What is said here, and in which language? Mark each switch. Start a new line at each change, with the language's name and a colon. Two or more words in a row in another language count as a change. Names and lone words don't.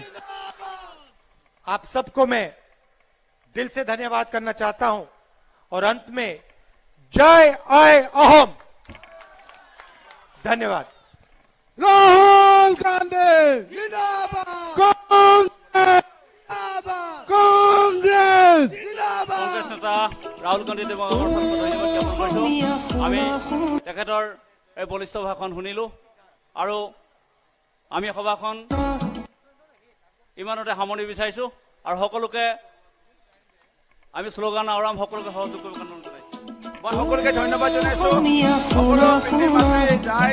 Hindi: आप सबको मैं दिल से धन्यवाद करना चाहता हूं और अंत में जय आय अहम। धन्यवाद। राहुल गांधी जिंदाबाद, कांग्रेस कांग्रेस
Assamese: কংগ্ৰেছ নেতা ৰাহুল গান্ধী দেৱক ধন্যবাদ জ্ঞাপন কৰিছো। আমি তেখেতৰ এই বলিষ্ঠ ভাষণ শুনিলো আৰু আমি সভাখন ইমানতে সামৰণি বিচাৰিছো আৰু সকলোকে আমি স্লোগান আওৰাম সকলোকে সহযোগ কৰিব অনুৰোধ জনাইছো। মই সকলোকে ধন্যবাদ জনাইছো।